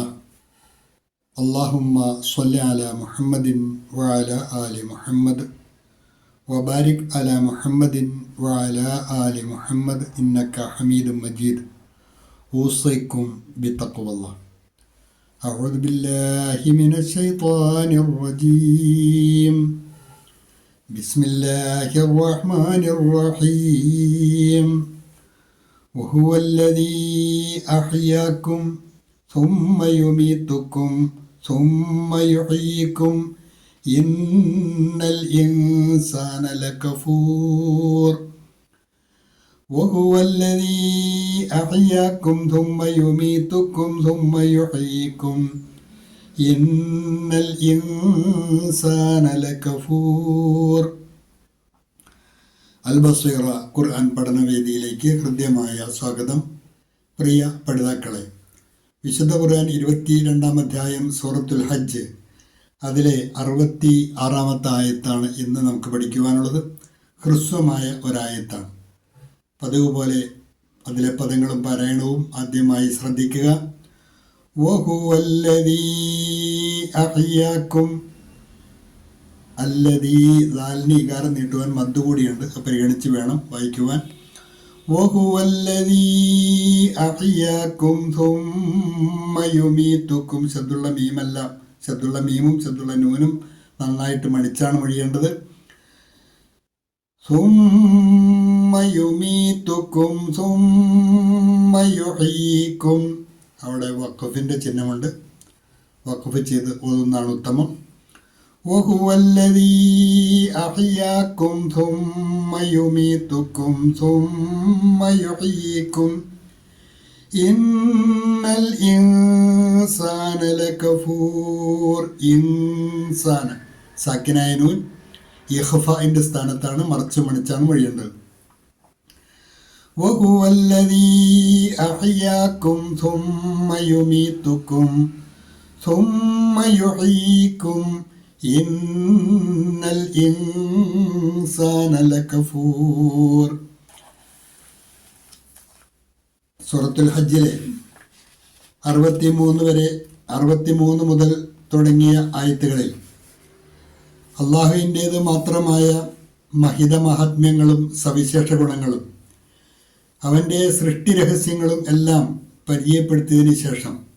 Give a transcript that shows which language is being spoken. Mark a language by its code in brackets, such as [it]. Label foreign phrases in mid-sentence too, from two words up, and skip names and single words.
[ar] اللهم صل على محمد وعلى آل محمد وبارك على محمد وعلى آل محمد إنك حميد مجيد. أوصيكم بتقوى الله أعوذ بالله من الشيطان الرجيم. بسم الله الرحمن الرحيم. وهو الذي أحياكم ثم يميتكم ثم يحييكم إن الإنسان لكفور. وهو الذي أحياكم ثم يميتكم ثم يحييكم إن الإنسان لكفور. [ml] അൽ ബസീറ ഖുർആൻ പഠനവേദിയിലേക്ക് ഹൃദ്യമായ സ്വാഗതം. പ്രിയ പഠിതാക്കളെ, വിശുദ്ധ ഖുർആൻ 22-ാം അധ്യായം സൂറത്തുൽ ഹജ്ജ്, അതിലെ 66-ാമത്തെ ആയത്താണ് ഇന്ന് നമുക്ക് പഠിക്കുവാനുള്ളത്. ഹ്രസ്വമായ ഒരായത്താണ്. പതിവ് പോലെ അതിലെ പദങ്ങളും പാരായണവും ആദ്യമായി ശ്രദ്ധിക്കുക. [ar] وهو الذي أحياكم. [ml] അല്ലദീ ദാലിന് ഇകാരം നീട്ടുവാൻ മദ്ദ് കൂടിയുണ്ട്, പരിഗണിച്ച് വേണം വായിക്കുവാൻ. [ar] وهو الذي أحياكم ثم يميتكم. [ml] ശദ്ദുള്ള മീമല്ല, ശദ്ദുള്ള മീമും ശദ്ദുള്ള നൂനും നന്നായിട്ട് മണിച്ചാണ് മൊഴിയേണ്ടത്. [ar] ثم يميتكم ثم يحييكم. [ml] അവിടെ വഖഫിൻ്റെ ചിഹ്നമുണ്ട്, വഖഫ് ചെയ്ത് ഓതുന്നതാണ് ഉത്തമം. [ar] وهو الذي أحياكم ثم يميتكم ثم يحييكم إن الإنسان لكفور. [ml] ഇൻസാന സാക്കിനായ നൂൻ ഇഖ്ഫാഇൻ്റെ സ്ഥാനത്താണ്, മറച്ചു മണിച്ചാണ് മൊഴിയേണ്ടത്. [ar] وهو الذي أحياكم ثم يميتكم ثم يحييكم إن الإنسان لكفور. [ml] സൂറത്തുൽ ഹജ്ജിലെ 63 മുതൽ തുടങ്ങിയ ആയത്തുകളിൽ അള്ളാഹുവിൻ്റേത് മാത്രമായ മഹിത മഹാത്മ്യങ്ങളും സവിശേഷ ഗുണങ്ങളും അവൻ്റെ സൃഷ്ടി രഹസ്യങ്ങളും എല്ലാം പരിചയപ്പെടുത്തിയതിനു ശേഷം